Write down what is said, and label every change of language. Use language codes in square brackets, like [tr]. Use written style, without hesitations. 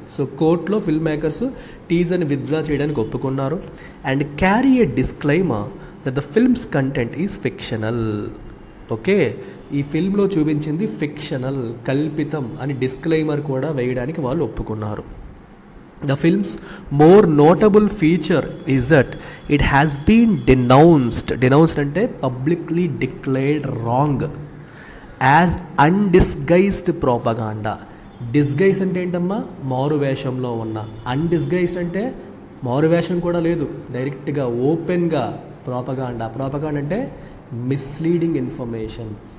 [te] So కోర్టులో film makers టీజర్ని withdraw చేయడానికి ఒప్పుకున్నారు. [en] And carry a disclaimer that the film's content is fictional. [te] Okay, ఈ ఫిల్మ్లో చూపించింది ఫిక్షనల్, కల్పితం అని డిస్క్లైమర్ కూడా వేయడానికి వాళ్ళు ఒప్పుకున్నారు. [en] The film's more notable feature is that it has been denounced అంటే publicly declared wrong as undisguised propaganda. [te] Disguise అంటే ఏంటమ్మా? మారు వేషంలో ఉన్న. అన్డిస్గైజ్డ్ అంటే మారు వేషం కూడా లేదు, డైరెక్ట్గా ఓపెన్గా ప్రోపగాండా అంటే మిస్లీడింగ్ ఇన్ఫర్మేషన్.